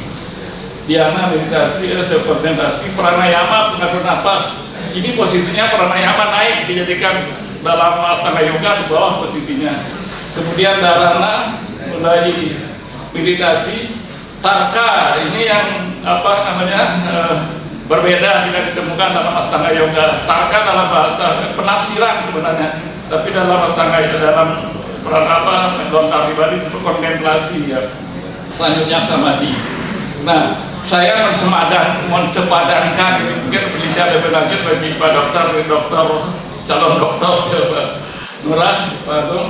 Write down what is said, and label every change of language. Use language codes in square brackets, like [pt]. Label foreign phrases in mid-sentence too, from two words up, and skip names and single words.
[id] Dhyana, meditasi, konsentrasi. Pranayama, pengatur nafas. Ini posisinya pranayama naik, dijadikan dalam astanga yoga di bawah posisinya. Kemudian dharana, mulai meditasi. Tarka, ini yang berbeda tidak ditemukan dalam astanga yoga. Tarka dalam bahasa penafsiran sebenarnya, tapi dalam astanga itu dalam lontar pribadi itu kontemplasi ya. Selanjutnya samadhi. Nah, saya mensepadankan mungkin penelitian lebih lanjut bagi Pak Dokter, calon dokter Nurah, Pak Agung.